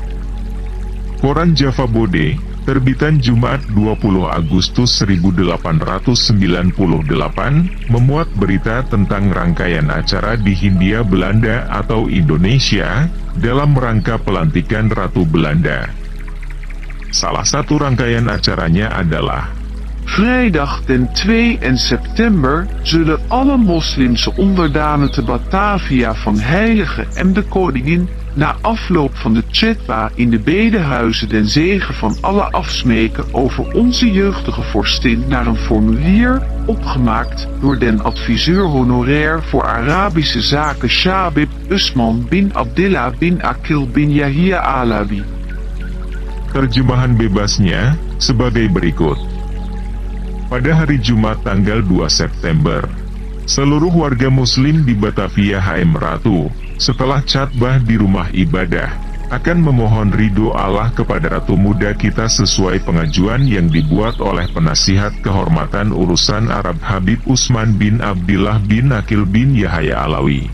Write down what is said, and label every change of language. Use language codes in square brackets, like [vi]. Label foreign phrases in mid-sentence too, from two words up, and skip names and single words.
[id] Koran Java Bode, terbitan Jumat 20 Agustus 1898, memuat berita tentang rangkaian acara di Hindia Belanda atau Indonesia, dalam rangka pelantikan Ratu Belanda. Salah satu rangkaian acaranya adalah: [nl] Vrijdag den 2 september zullen alle moslimse onderdanen te Batavia van Heilige en de Koningin na afloop van de tjetba in de bedehuizen den zegen van alle afsmeken over onze jeugdige vorstin naar een formulier, opgemaakt door den adviseur honorair voor Arabische zaken Shabib Usman bin Abdillah bin Akil bin Yahya Alawi. [id] Terjemahan bebasnya, sebagai berikut. Pada hari Jumat tanggal 2 September, seluruh warga muslim di Batavia HM Ratu, setelah catbah di rumah ibadah, akan memohon ridho Allah kepada Ratu Muda kita sesuai pengajuan yang dibuat oleh penasihat kehormatan urusan Arab Habib Usman bin Abdillah bin Akil bin Yahya Alawi.